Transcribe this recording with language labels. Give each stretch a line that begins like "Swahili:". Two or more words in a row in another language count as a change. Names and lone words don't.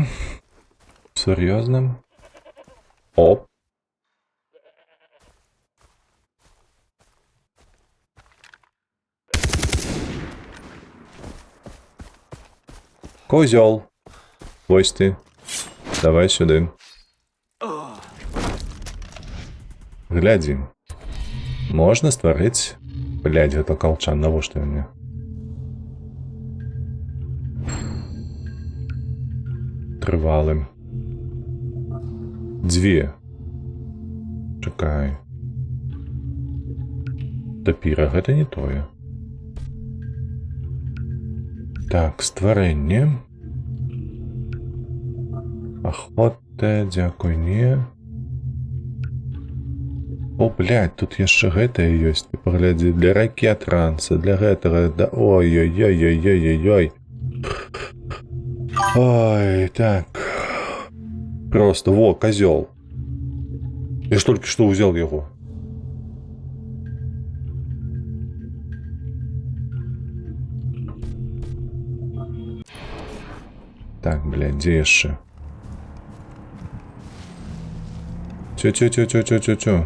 Russian: Серьезно? Оп. Козёл. Ось ты. Давай сюда.
Belarusian: Глядзі. Можна стварыць... Блядь, гэта калчан, навошта ён мне? Трывалым. Дзве. Чакай. Тапіра, гэта не тое. Так, стварэнне. Ахота, дзякуй, не. О, блядь, тут яшчэ гэтае ёсць. Ты паглядзі, для ракет ранца, для гэтага, да... Ой-ой-ой-ой-ой-ой-ой. Ой, так. Просто, во, козёл. Я ж толькі што ўзял яго. Так, блядь, дзе яшчэ? Тё.